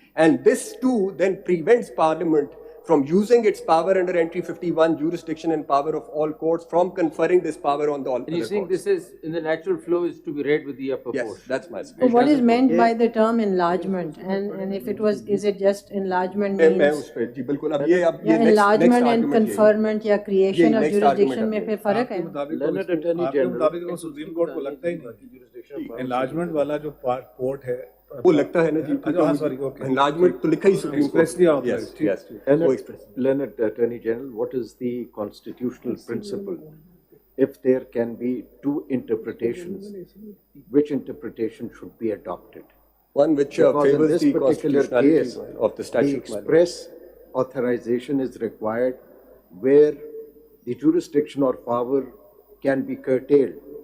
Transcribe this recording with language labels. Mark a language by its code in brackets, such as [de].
[en] And this too then prevents Parliament from using its power under entry 51, jurisdiction and power of all courts, from conferring this power on the all other courts. You think this is, in the natural flow, is to be read with the upper Yes, portion? that's my So what is meant by the term enlargement? And if it was, is it just enlargement means enlargement and conferment या creation of jurisdiction [hi] में फिर फर्क है? आपके मुताबिक वो supreme court को लगता ही नहीं enlargement वाला जो कोर्ट है वो लगता है ना जी. हाँ सॉरी ओके enlargement तो लिखा ही supreme court. [en] Yes. Learned Attorney General, what is the constitutional principle? If there can be two interpretations, which interpretation should be adopted? One which favors the constitutionality of the statute. The express authorization is required where the jurisdiction or power can be curtailed.